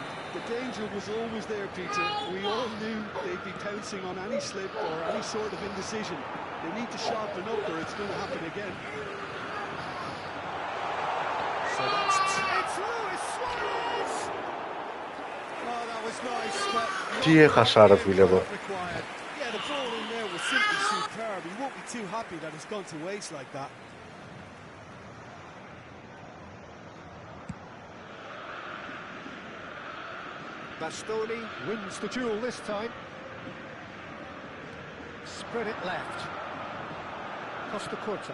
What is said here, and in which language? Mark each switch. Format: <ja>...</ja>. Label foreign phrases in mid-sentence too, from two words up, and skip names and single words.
<en>The danger was always there, Peter. We all knew they'd be pouncing on any slip or any sort of indecision. They need to sharpen up or it's going to happen again. So that's... It's Luis Suarez!</en> <el>Τι έχασα ρε φίλε εδώ.</el> <en>Yeah, the ball in there was simply superb. He won't be too happy that it's gone to waste like that. Bastoni wins the duel this time. Spread it left. Costa Curta.</en>